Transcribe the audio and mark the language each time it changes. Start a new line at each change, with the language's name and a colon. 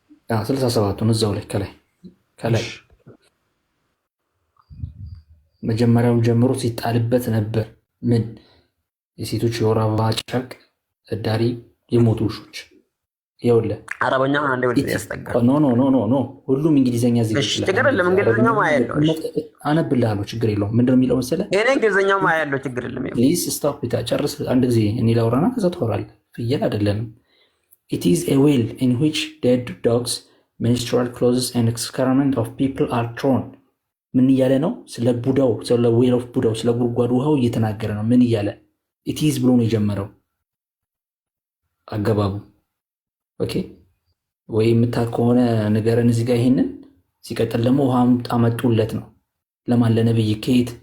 Amharic: 67ቱን እዛው ላይ ከላይ መጀመሪያውን ጀምሮ ሲጣልበት ነበር። ምን የሴቶች የወር አበባ ጨርቅ፣ እዳሪ፣ የሞቱ ውሾች። ይኸውልህ አረበኛው አንዴ ወደ ያስጠጋ ኖ ሁሉም እንግሊዘኛ እዚህ ችግር የለም። እንግሊዘኛው ማያለው አነብልሃለሁ፣ ችግር የለውም። ምንድን ነው የሚለው መሰለህ? እኔ እንግሊዘኛው ማያለው ችግር የለም።
English: ፕሊዝ ስቶፕ ኢት።
Amharic: ጨርስ አንድ ጊዜ እኔ ላውራና ከዛ ትወራለህ። ፍየል አይደለንም።
English: It is a well in which dead dogs, menstrual clothes and excrement of people are thrown.
Amharic: ምን እያለ ነው? ስለ ቡዳው፣ ስለ ዌል ኦፍ ቡዳው፣ ስለ ጉድጓድ ውሃው እየተናገረ ነው። ምን እያለ it is ብሎ ነው የጀመረው አገባቡ። ኦኬ ወይ የምታውቅ ከሆነ ንገረን እዚህ ጋር ይሄንን። ሲቀጥል ደግሞ ውሃ አመጡለት ነው ለማን? ለነብይ። ከየት?